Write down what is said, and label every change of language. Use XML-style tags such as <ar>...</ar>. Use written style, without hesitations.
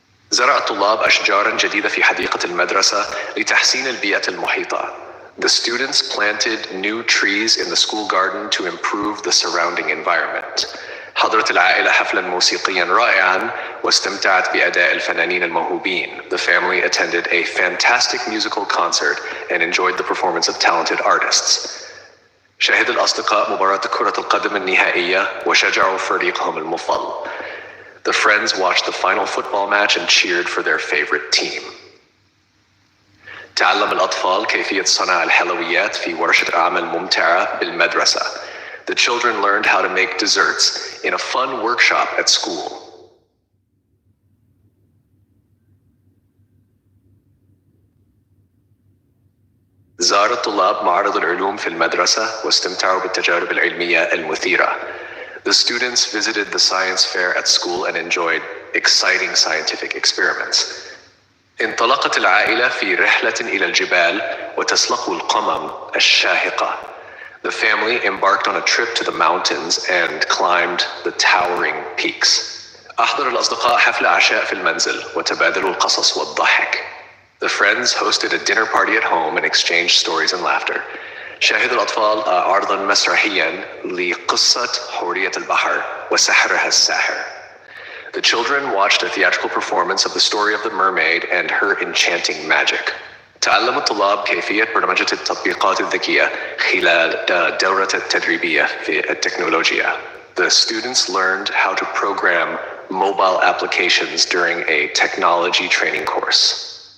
<ar>زرع الطلاب أشجاراً جديدة في حديقة المدرسة لتحسين البيئة المحيطة.</ar> <en>The students planted new trees in the school garden to improve the surrounding environment.</en> <ar>حضرت العائلة حفلاً موسيقياً رائعاً واستمتعت بأداء الفنانين الموهوبين.</ar> <en>The family attended a fantastic musical concert and enjoyed the performance of talented artists.</en> <ar>شاهد الأصدقاء مباراة كرة القدم النهائية وشجعوا فريقهم المفضل.</ar> <en>The friends watched the final football match and cheered for their favorite team.</en> <ar>تعلم الأطفال كيفية صنع الحلويات في ورشة أعمال ممتعة بالمدرسة.</ar> <en>The children learned how to make desserts in a fun workshop at school.</en> <ar>زار الطلاب معرض العلوم في المدرسة واستمتعوا بالتجارب العلمية المثيرة.</ar> <en>The students visited the science fair at school and enjoyed exciting scientific experiments.</en> <ar>انطلقت العائلة في رحلة إلى الجبال وتسلقوا القمم الشاهقة.</ar> <en>The family embarked on a trip to the mountains and climbed the towering peaks.</en> <ar>أحضر الأصدقاء حفل عشاء في المنزل وتبادلوا القصص والضحك.</ar> <en>The friends hosted a dinner party at home and exchanged stories and laughter.</en> <ar>شاهد الأطفال عرضاً مسرحياً لقصة حورية البحر وسحرها الساحر.</ar> <en>The children watched a theatrical performance of the story of the mermaid and her enchanting magic.</en> <ar>تعلم الطلاب كيفية برمجة التطبيقات الذكية خلال دورة التدريبية في التكنولوجيا.</ar> <en>The students learned how to program mobile applications during a technology training course.</en>